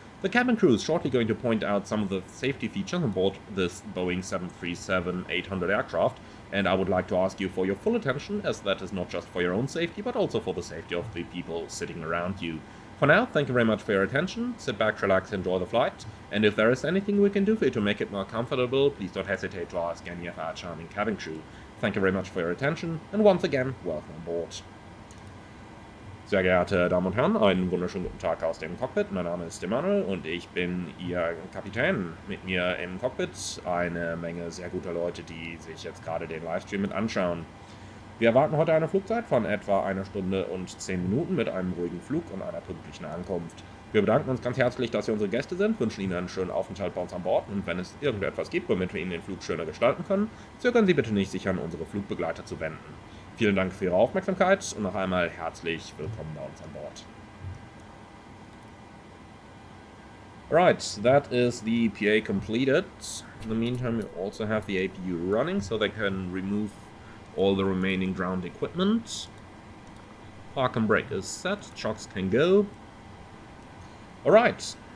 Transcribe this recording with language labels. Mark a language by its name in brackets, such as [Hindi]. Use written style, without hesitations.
[English] The cabin crew is shortly going to point out some of the safety features on board this Boeing 737-800 aircraft, and I would like to ask you for your full attention, as that is not just for your own safety, but also for the safety of the people sitting around you. For now, thank you very much for your attention, sit back, relax, enjoy the flight, and if there is anything we can do for you to make it more comfortable, please don't hesitate to ask any of our charming cabin crew. Thank you very much for your attention, and once again, welcome on board. [German] Sehr geehrte Damen und Herren, einen wunderschönen guten Tag aus dem Cockpit. Mein Name ist Emanuel und ich bin Ihr Kapitän. Mit mir im Cockpit eine Menge sehr guter Leute, die sich jetzt gerade den Livestream mit anschauen. Wir erwarten heute eine Flugzeit von etwa 1 Stunde und 10 Minuten mit einem ruhigen Flug und einer pünktlichen Ankunft. Wir bedanken uns ganz herzlich, dass Sie unsere Gäste sind, wünschen Ihnen einen schönen Aufenthalt bei uns an Bord und wenn es irgendetwas gibt, womit wir Ihnen den Flug schöner gestalten können, zögern Sie bitte nicht, sich an unsere Flugbegleiter zu wenden. Vielen Dank für Ihre Aufmerksamkeit und noch einmal herzlich willkommen bei uns an Bord. [English] Right, that is the PA completed. In the meantime, we also have the APU running, so they can remove all the remaining ground equipment. Park and brake is set, chocks can go. Alright.